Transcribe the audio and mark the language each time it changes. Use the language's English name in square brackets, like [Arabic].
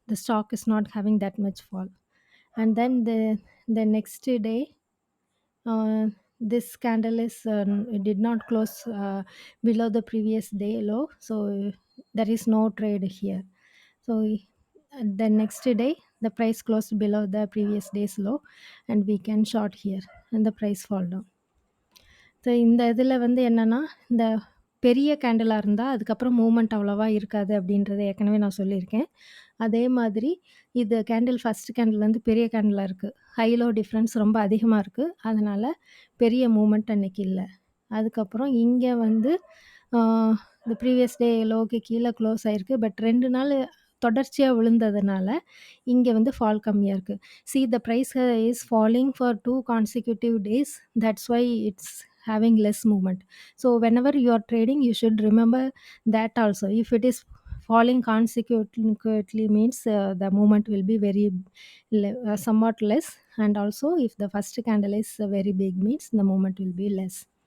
[English] The stock is not having that much fall. And then the next day, uh, this candle is it did not close below the previous day low, so there is no trade here. So the next day the price closed below the previous day's low, and we can short here and the price fall down. [Tamil] So இந்த இதில் வந்து என்னென்னா, இந்த பெரிய candela இருந்தா, அதுக்கப்புறம் movement அவ்வளவா இருக்காது அப்படின்றத ஏற்கனவே நான் சொல்லியிருக்கேன். அதே மாதிரி இது கேண்டில் ஃபர்ஸ்ட் கேண்டில் வந்து பெரிய கேண்டிலா இருக்கு. ஹை லோ டிஃப்ரென்ஸ் ரொம்ப அதிகமா இருக்கு. அதனால பெரிய மூவ்மெண்ட் அன்னைக்கு இல்ல. அதுக்கப்புறம் இங்க வந்து ஆ இந்த ப்ரீவியஸ் டே லோக்கு கீழ க்ளோஸ் ஆயிருக்கு. பட் 2 நாள் தொடர்ச்சியா விழுந்ததுனால, இங்க வந்து ஃபால் கம்மியா இருக்கு. [English] See the price is falling for 2 consecutive days. That's why it's having less movement. So whenever you are trading, you should remember that also. If it is falling consecutively means the movement will be very somewhat less, and also if the first candle is very big means the movement will be less.